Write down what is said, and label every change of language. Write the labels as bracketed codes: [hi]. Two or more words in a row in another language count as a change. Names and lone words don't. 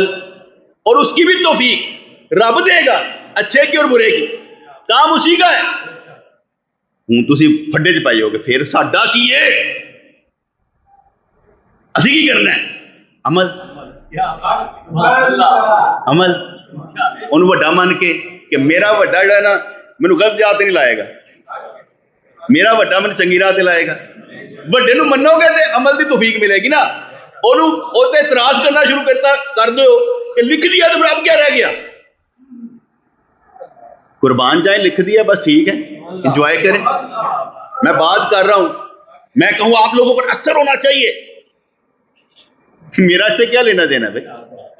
[ur] اور اس کی بھی توفیق رب دے گا, اچھے کی اور برے کی, کام اسی کا ہے. [pa] ہوں تسی پھڈے چ پائی ہو گے پھر ساڈا کی ہے, اسی کی کرنا ہے عمل. عمل انہوں وڈا من کے کہ میرا وڈا جڑا نا مینوں غلط راہ تے نہیں لائے گا, میرا وڈا مینوں چنگی راہ تے لائے گا. وڈے نو منو گے تے عمل دی توفیق ملے گی نا. [ur] انہوں اوتے اعتراض کرنا شروع کر دو کہ لکھ دیا تو اب کیا رہ گیا. قربان جائیں, لکھ دیا بس ٹھیک ہے, انجوائے کریں. میں بات کر رہا ہوں, میں کہوں آپ لوگوں پر اثر ہونا چاہیے, میرا سے کیا لینا دینا بھائی.